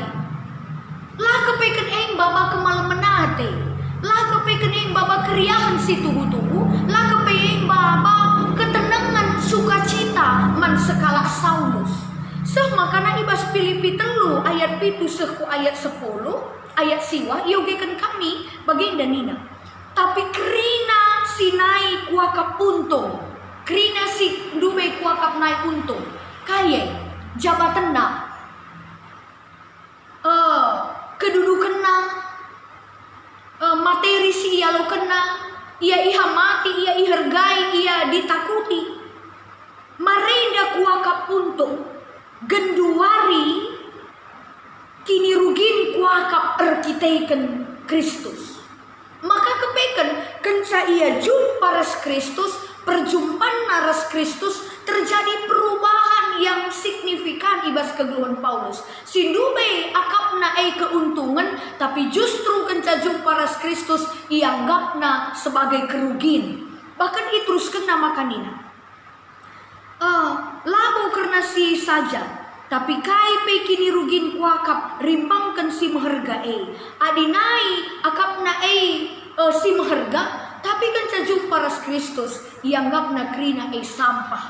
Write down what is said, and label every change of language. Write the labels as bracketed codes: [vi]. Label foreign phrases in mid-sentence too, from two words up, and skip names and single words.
[btx] Lah kepeken eng baba kemal menate, lah kepeken eng baba keriahan si tuhu-tuhu, lah kepeken baba ketenangan sukacita man sekala Saulus. Makana ibas Filipi 3 ayat 7 sehku ayat 10 ayat siwa iogeken kami baginda nina. Tapi kerina sinai kuakap untung, kerina si dube kuakap naik untung, kaya jabatan na, kedudukan na, materi si ia lo kena, ia ihamati, ia ihargai, ia ditakuti. Marenda kuakap untung, genduari kini rugin kuakap erkiteken Kristus. Maka kepeken kenca ia jumpa ras Kristus, perjumpaan ras Kristus, [id] terjadi perubahan yang signifikan [btx] ibas kegeluhan Paulus. Sindube akapna keuntungan, tapi justru kenca jumpa ras Kristus ianggapna [id] sebagai kerugian. Bahkan itu terus kena makanina. [btx] Labo karena si saja, tapi kai pe kini rugin kuakap rimbangkan si mehergae, adinai akapna si meherga, tapi kan jumpa ras Kristus ianggapna krina sampah.